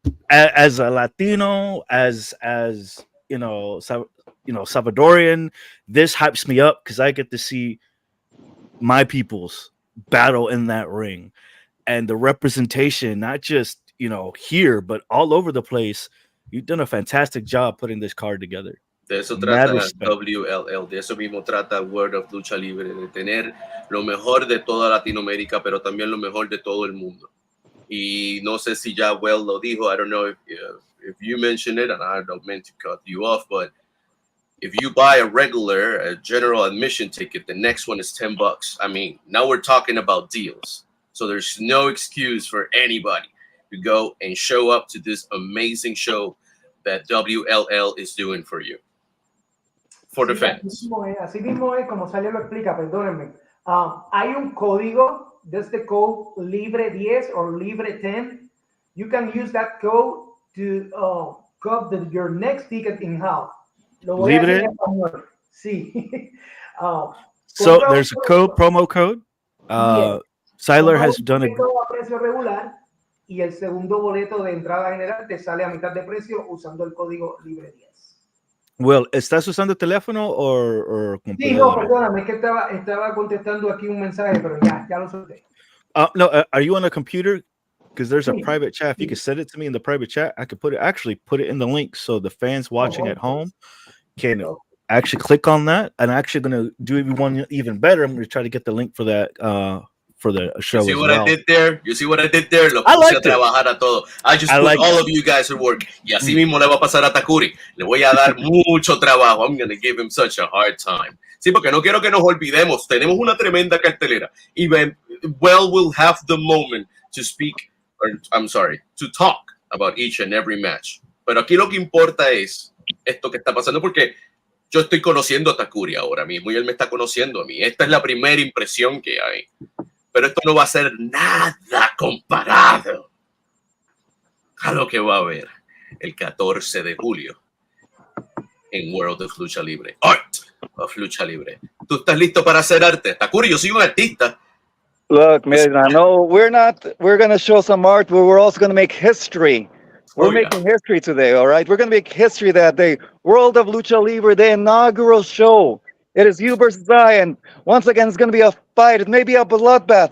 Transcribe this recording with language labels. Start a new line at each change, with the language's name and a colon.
English: As a Latino, as Salvadorian, this hypes me up because I get to see my peoples battle in that ring. And the representation, not just here, but all over the place. You've done a fantastic job putting this card together.
Spanish: De eso
English: Mad
Spanish: trata
English: respect.
Spanish: WLL, de eso mismo trata World of Lucha Libre, de tener lo mejor de toda Latinoamérica, pero también lo mejor de todo el mundo. Y no sé si ya Well lo dijo,
English: I don't know if you mentioned it, and I don't mean to cut you off, but if you buy a general admission ticket, the next one is $10. I mean, now we're talking about deals. So there's no excuse for anybody to go and show up to this amazing show that WLL is doing for you. For the fans.
Spanish: Así mismo es, como Sally lo explica, perdónenme. Hay un código,
English: that's the code Libre10 or Libre10. You can use that code to cut your next ticket in half.
Spanish: Lo voy a hacer en español. Sí.
English: So there's a promo code. Siler has done a
Spanish: precio regular y el segundo boleto de entrada general te sale a mitad de precio usando el código Libre10. Well, ¿estás usando teléfono o computadora? Sí, no, perdóname, es que estaba contestando aquí un mensaje, pero ya lo solté.
English: No, are you on a computer? Because there's a private chat. If you could send it to me in the private chat, I could put it in the link so the fans watching at home can actually click on that. And I'm actually going to do one even better. I'm going to try to get the link for that for the show. You see what I did there? You see what I did there?
Spanish: Lo
English: I
Spanish: puse a
English: liked
Spanish: trabajar a todo.
English: I just put all of you guys at work.
Spanish: Y así mismo le va a pasar a Takuri. Le voy a dar mucho trabajo.
English: I'm going to give him such a hard time.
Spanish: Sí, porque no quiero que nos olvidemos. Tenemos una tremenda cartelera.
English: Even Well will have the moment to speak, or I'm sorry, to talk about each and every match.
Spanish: Pero aquí lo que importa es esto que está pasando, porque yo estoy conociendo a Takuri ahora mismo y él me está conociendo a mí. Esta es la primera impresión que hay. Pero esto no va a ser nada comparado a lo que va a haber el 14 de julio en World of Lucha Libre. Art of Lucha Libre. ¿Tú estás listo para hacer arte? Takuri, yo soy un artista.
English: Look, man, I know we're going to show some art, but we're also going to make history. We're making history today, all right? We're going to make history that day. World of Lucha Libre, the inaugural show. It is you versus I, and once again, it's going to be a fight. It may be a bloodbath.